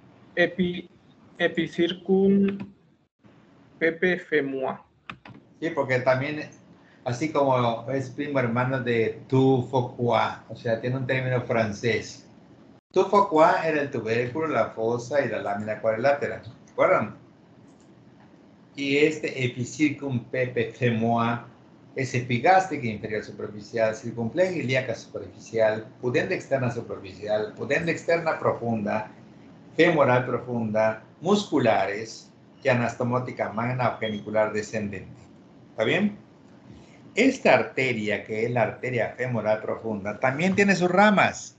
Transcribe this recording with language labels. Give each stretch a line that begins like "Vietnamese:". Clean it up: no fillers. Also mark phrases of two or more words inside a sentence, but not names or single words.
Spanish: Epicircum Pepe Femua. Sí, porque también, así como es primo hermano de tu foie, o sea, tiene un término francés. Tu foie era el tubérculo, la fosa y la lámina cuadrilátera, ¿se acuerdan? Y este epicircum pepe femua es epigástrica inferior superficial, circunfleja ilíaca superficial, pudenda externa superficial, pudenda externa profunda, femoral profunda, musculares y anastomótica magna o genicular descendente. ¿Está bien? Esta arteria, que es la arteria femoral profunda, también tiene sus ramas.